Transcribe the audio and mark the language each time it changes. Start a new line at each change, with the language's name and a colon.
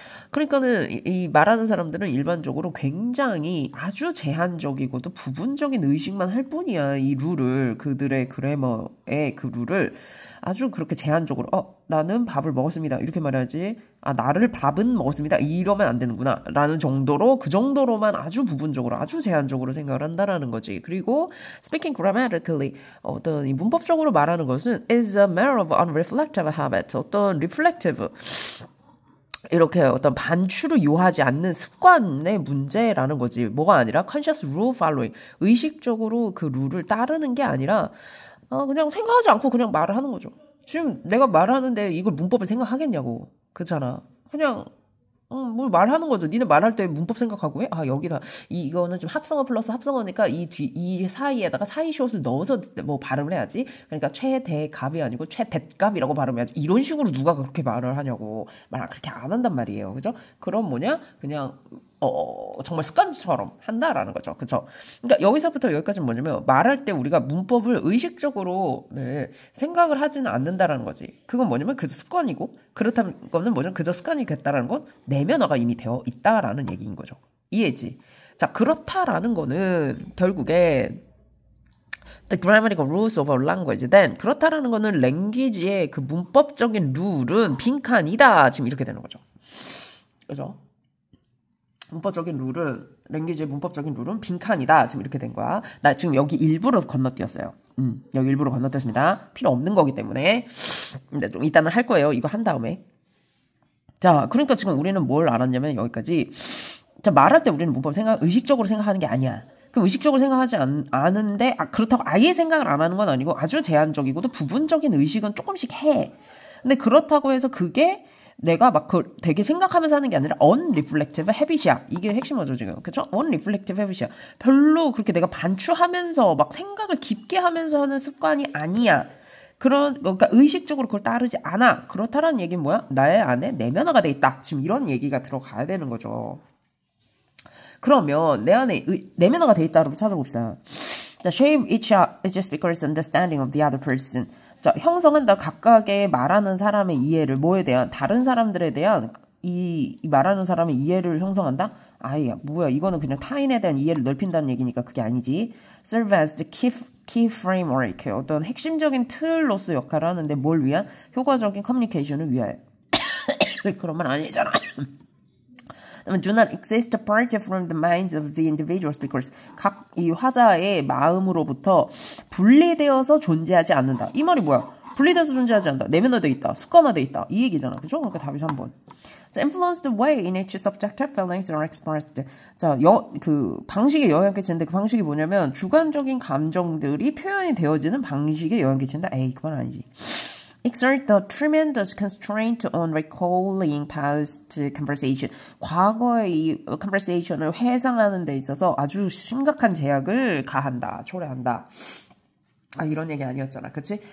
Korean: 그러니까는 이 말하는 사람들은 일반적으로 굉장히 아주 제한적이고도 부분적인 의식만 할 뿐이야. 이 룰을 그들의 그래머의 그 룰을 아주 그렇게 제한적으로 나는 밥을 먹었습니다. 이렇게 말해야지. 나를 밥은 먹었습니다. 이러면 안 되는구나. 라는 정도로 그 정도로만 아주 부분적으로 아주 제한적으로 생각을 한다라는 거지.
English: 그리고 speaking grammatically
Korean: 어떤 이 문법적으로 말하는 것은
English: is a matter of unreflective habit.
Korean: 어떤 reflective 이렇게 어떤 반추를 요하지 않는 습관의 문제라는 거지. 뭐가 아니라
English: conscious rule following.
Korean: 의식적으로 그 룰을 따르는 게 아니라 그냥 생각하지 않고 그냥 말을 하는 거죠. 지금 내가 말하는데 이걸 문법을 생각하겠냐고. 그렇잖아. 그냥 뭘 말하는 거죠. 니는 말할 때 문법 생각하고 해? 여기다 이거는 좀 합성어 플러스 합성어니까 이 사이에다가 사이시옷을 넣어서 뭐 발음을 해야지. 그러니까 최대값이 아니고 최대값이라고 발음해야지. 이런 식으로 누가 그렇게 말을 하냐고. 말 그렇게 안 한단 말이에요. 그죠? 그럼 뭐냐? 그냥 정말 습관처럼 한다라는 거죠. 그죠? 그러니까 여기서부터 여기까지는 뭐냐면 말할 때 우리가 문법을 의식적으로 생각을 하지는 않는다라는 거지. 그건 뭐냐면 그저 습관이고 그렇다는 거는 뭐냐면 그저 습관이 됐다라는 건 내면화가 이미 되어 있다라는 얘기인 거죠. 이해지? 자, 그렇다라는 거는 결국에
English: The grammatical rules of a language.
Korean: Then 그렇다라는 거는 랭귀지의 그 문법적인 룰은 빈칸이다. 지금 이렇게 되는 거죠. 그죠? 문법적인 룰은 랭귀지의 문법적인 룰은 빈칸이다. 지금 이렇게 된 거야. 나 지금 여기 일부러 건너뛰었어요. 여기 일부러 건너뛰었습니다. 필요 없는 거기 때문에. 근데 좀 이따는 할 거예요. 이거 한 다음에. 자, 그러니까 지금 우리는 뭘 알았냐면 여기까지. 자, 말할 때 우리는 문법 의식적으로 생각하는 게 아니야. 그럼 의식적으로 생각하지 않은데 그렇다고 아예 생각을 안 하는 건 아니고 아주 제한적이고도 부분적인 의식은 조금씩 해. 근데 그렇다고 해서 그게 내가 막 되게 생각하면서 하는 게 아니라
English: unreflective habit
Korean: 이야. 이게 핵심어죠 지금. 그쵸?
English: unreflective habit이야.
Korean: 별로 그렇게 내가 반추하면서 막 생각을 깊게 하면서 하는 습관이 아니야. 그러니까 의식적으로 그걸 따르지 않아. 그렇다라는 얘기는 뭐야? 나의 안에 내면화가 돼 있다. 지금 이런 얘기가 들어가야 되는 거죠. 그러면 내 안에 내면화가 돼 있다로 찾아봅시다.
English: The shape each speaker's understanding of the other person.
Korean: 자, 형성한다. 각각의 말하는 사람의 이해를 뭐에 대한 다른 사람들에 대한 이 말하는 사람의 이해를 형성한다? 아야 뭐야 이거는 그냥 타인에 대한 이해를 넓힌다는 얘기니까 그게 아니지.
English: Serve as the key framework.
Korean: 어떤 핵심적인 틀로서 역할을 하는데 뭘 위한? 효과적인 커뮤니케이션을 위하여. 그러면 아니잖아.
English: do not exist apart from the minds of the individual speakers.
Korean: 각 이 화자의 마음으로부터 분리되어서 존재하지 않는다. 이 말이 뭐야? 분리돼서 존재하지 않는다. 내면화돼 있다. 습관화돼 있다. 이 얘기잖아. 그죠? 그러니까 답이 3번.
English: 자, influence the way in which subjective feelings are expressed.
Korean: 자, 그 방식에 영향을 끼치는데 그 방식이 뭐냐면 주관적인 감정들이 표현이 되어지는 방식에 영향을 끼친다. 에이, 그건 아니지.
English: Exert the tremendous constraint on recalling past conversation.
Korean: 과거의 이 conversation을 회상하는 데 있어서 아주 심각한 제약을 가한다, 초래한다. 이런 얘기 아니었잖아. 그치?